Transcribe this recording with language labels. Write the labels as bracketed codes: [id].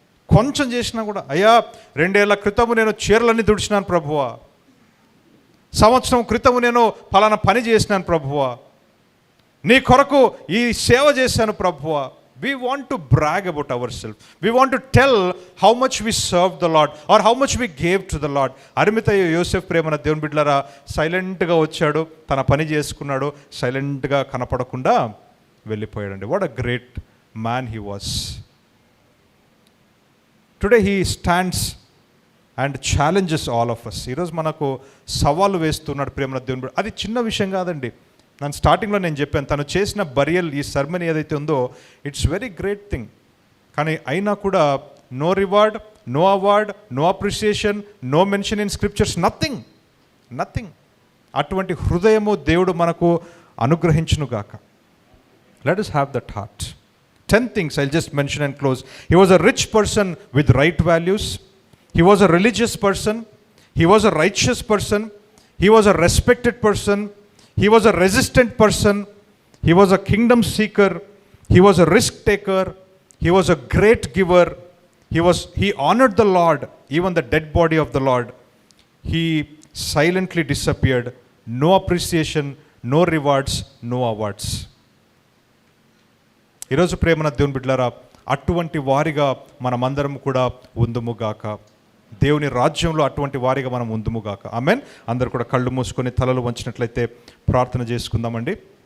[te] కొంచెం చేసినా కూడా, అయ్యా 2 ఏళ్ల క్రితము నేను చీరలన్నీ తుడిచినాను ప్రభువా, సంవత్సరం క్రితము నేను ఫలానా పని చేసినాను ప్రభువా, నీ కొరకు ఈ సేవ చేశాను ప్రభువా. [en] We want to brag about ourselves. We want to tell how much we served the Lord or how much we gave to the Lord. [te] అరిమతయి Yosef ప్రేమన దేవుని బిడ్డలారా, సైలెంట్గా వచ్చాడు, తన పని చేసుకున్నాడు, సైలెంట్గా కనపడకుండా వెళ్ళిపోయాడండి. [en] What a great man he was. Today he stands and challenges all of us. [te] ఈరోజు మనకు సవాలు వేస్తున్నాడు ప్రేమన దేవుని బిడ్డ. అది చిన్న విషయం కాదండి. నేను స్టార్టింగ్లో నేను చెప్పాను, తను చేసిన బరియల్, ఈ సర్మనీ ఏదైతే ఉందో, [en] It's very great thing. [te] కానీ అయినా కూడా [en] No reward, no award, no appreciation, no mention in scriptures, nothing. [te] అటువంటి హృదయము దేవుడు మనకు అనుగ్రహించునుగాక. [en] లెట్ us have that heart. 10 things I'll just mention and close. He was a rich person with right values. He was a religious person. He was a righteous person. He was a respected person. He was a resistant person. He was a kingdom seeker. He was a risk taker. He was a great giver. He honored the Lord, even the dead body of the Lord. He silently disappeared. No appreciation, no rewards, no awards. [te] ఈరోజు ప్రేమన దేవుని బిడ్డలారా, అటువంటి వారిగా మనమందరం కూడా ఉందుముగాక. దేవుని రాజ్యంలో అటువంటి వారిగా మనం ఉందుముగాక. ఆమెన్. అందరూ కూడా కళ్ళు మూసుకొని తలలు వంచినట్లయితే ప్రార్థన చేసుకుందామండి.